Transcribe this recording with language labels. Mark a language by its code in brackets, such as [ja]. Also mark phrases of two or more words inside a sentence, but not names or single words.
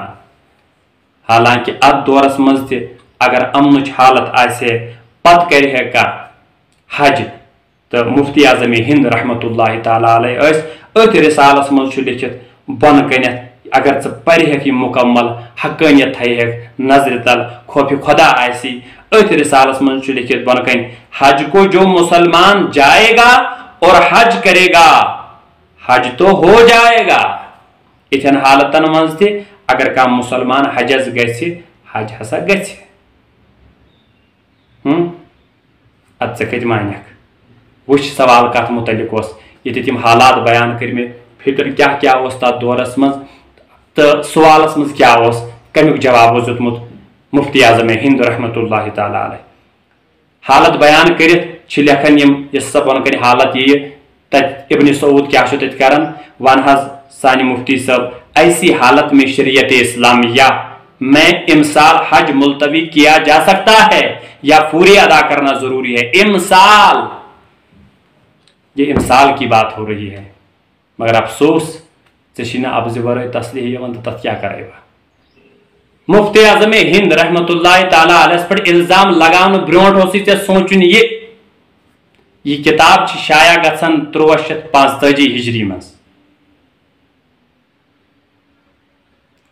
[ks] حالانکہ اتھ دورس منٛز تہِ اگر امنٕچ حالت آسہِ پتہٕ کرِ ہے کانٛہہ حج تہٕ مفتی اعظم ہند [ar] رحمۃ اللہ تعالیٰ علیہ [ks] أتھۍ رسالس منٛز چھُ لیکھِتھ بۄنہٕ کٔنٮ۪تھ اگر ژٕ پرِہٮ۪کھ یہِ مکمل حقٲنیت تھایہٮ۪کھ نظرِ تل خوفِ خدا آسی. أتھۍ رسالس منٛز چھُ لیکھِتھ بۄنہٕ کَنہِ [ur] حج کو جو مسلمان جائے گا اور حج کرے گا حج تو ہو جائے گا. [ks] یِتھٮ۪ن حالتن منٛز تہِ اگر کانٛہہ مسلمان حجس گژھِ حج ہسا گژھِ. ادٕ ژےٚ کتہِ مانیکھ. وٕچھ سوال کتھ متعلق اوس ییٚتہِ تِم حالات بیان کٔرمٕتۍ فکر کیٛاہ اوس تتھ دورس منٛز تہٕ سوالس منٛز کیٛاہ اوس کمیُک جواب اوس دیُتمُت مفتی اعظم ہند [ar] رحمۃ اللہ تعالیٰ علیہ. [ks] حالت بیان کٔرِتھ چھِ لیکھان یِم یۄس سۄ بۄنہٕ کَنہِ حالت یِیہِ تتہِ ابن سعود کیٛاہ چھُ تتہِ کران. ون حظ سانہِ مفتی صٲب [ur] ایسی حالت میں شریعت اسلامیہ میں امسال حج ملتوی کیا جا سکتا ہے یا پوری ادا کرنا ضروری ہے. امسال یہ امسال کی بات ہو رہی ہے. [ks] مگر افسوس ژےٚ ابزِ ورٲے تسلیح یِوان تہٕ تتھ کیٛاہ کرے بہٕ. مفتی اعظم ہند [ar] رحمۃ اللہ تعالیٰ علیہ [ks] پٮ۪ٹھ الزام لگاونہٕ برونٛٹھ اوسُے ژےٚ سونٛچُن یہ کتاب چھِ شایع گژھان 1345 ہجری منٛز.